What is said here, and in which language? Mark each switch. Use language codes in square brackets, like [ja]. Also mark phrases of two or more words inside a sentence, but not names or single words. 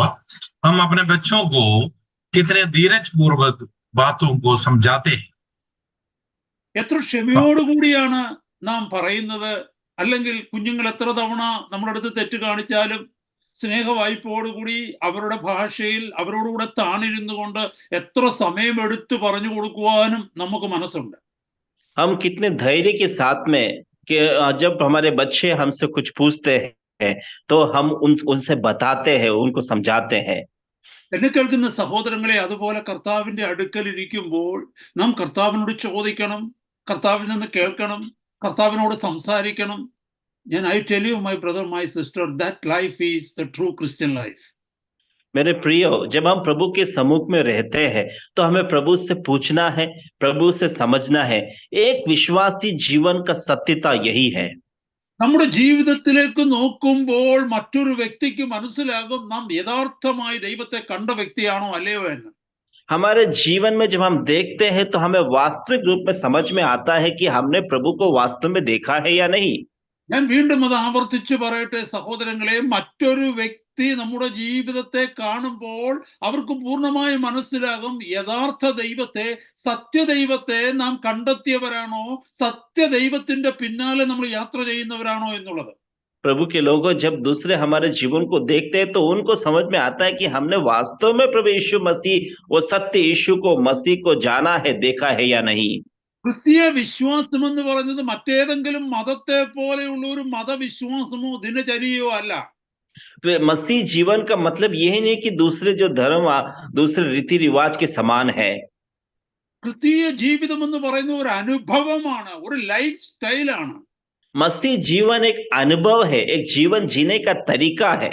[hi] हम अपने बच्चों को कितने धीरज पूर्वक बातों को समझाते हैं। [ml] എത്ര ക്ഷമയോടുകൂടിയാണ് നാം പറയുന്നത്. അല്ലെങ്കിൽ കുഞ്ഞുങ്ങൾ എത്ര തവണ നമ്മുടെ അടുത്ത് തെറ്റ് കാണിച്ചാലും സ്നേഹവായ്പോടുകൂടി അവരുടെ ഭാഷയിൽ അവരോടുകൂടെ താണിരുന്നു കൊണ്ട് എത്ര സമയമെടുത്ത് പറഞ്ഞു കൊടുക്കുവാനും നമുക്ക് മനസ്സുണ്ട്. [hi] हम कितने धैर्य के साथ में कि जब हमारे बच्चे हमसे कुछ पूछते हैं तो हम उनसे बताते हैं, उनको समझाते हैं। [ml] എന്നെ കേൾക്കുന്ന സഹോദരങ്ങളെ, അതുപോലെ കർത്താവിന്റെ അടുക്കൽ ഇരിക്കുമ്പോൾ നാം കർത്താവിനോട് ചോദിക്കണം, കർത്താവിൽ നിന്ന് കേൾക്കണം, കർത്താവിനോട് സംസാരിക്കണം. [en] I tell you, my brother, my sister, that life is the true Christian life. [hi] मेरे प्रियो, जब हम प्रभु के सम्मुख में रहते हैं तो हमें प्रभु से पूछना है, प्रभु से समझना है। एक विश्वासी जीवन का सत्यता यही है। [ml] നമ്മുടെ ജീവിതത്തിലേക്ക് നോക്കുമ്പോൾ മറ്റൊരു വ്യക്തിക്ക് മനസ്സിലാകും നാം യഥാർത്ഥമായി ദൈവത്തെ കണ്ട വ്യക്തിയാണോ അല്ലയോ എന്ന്. [hi] हमारे जीवन में जब हम देखते हैं तो हमें वास्तविक रूप में समझ में आता है कि हमने प्रभु को वास्तव में देखा है या नहीं। [ml] ഞാൻ വീണ്ടും അത് ആവർത്തിച്ചു പറയട്ടെ സഹോദരങ്ങളെ, മറ്റൊരു വ്യക്തി വ്യക്തി നമ്മുടെ ജീവിതത്തെ കാണുമ്പോൾ അവർക്ക് പൂർണ്ണമായി മനസ്സിലാകും യഥാർത്ഥ ദൈവത്തെ, സത്യദൈവത്തെ നാം കണ്ടെത്തിയവരാണോ, സത്യദൈവത്തിന്റെ പിന്നാലെ നമ്മൾ യാത്ര ചെയ്യുന്നവരാണോ എന്നുള്ളത്. [hi] प्रभु के लोगों, जब दूसरे हमारे जीवन को देखते हैं तो उनको समझ में आता है कि हमने वास्तव में प्रभु यीशु मसीह, वो सत्य यीशु को, मसीह को जाना है, देखा है या नहीं। [ml] ക്രിസ്തീയ വിശ്വാസം എന്ന് പറയുന്നത് മറ്റേതെങ്കിലും മതത്തെ പോലെയുള്ള ഒരു മതവിശ്വാസമോ ദിനചര്യയോ അല്ല. [hi] मसीह जीवन का मतलब यह नहीं कि दूसरे जो धर्म, दूसरे रीति रिवाज के समान है। [ml] ക്രിസ്തീയ ജീവിതം എന്ന് പറയുന്ന ഒരു അനുഭവമാണ്, ഒരു [en] life style. [hi] मसीह जीवन एक अनुभव है, एक जीवन जीने का तरीका है।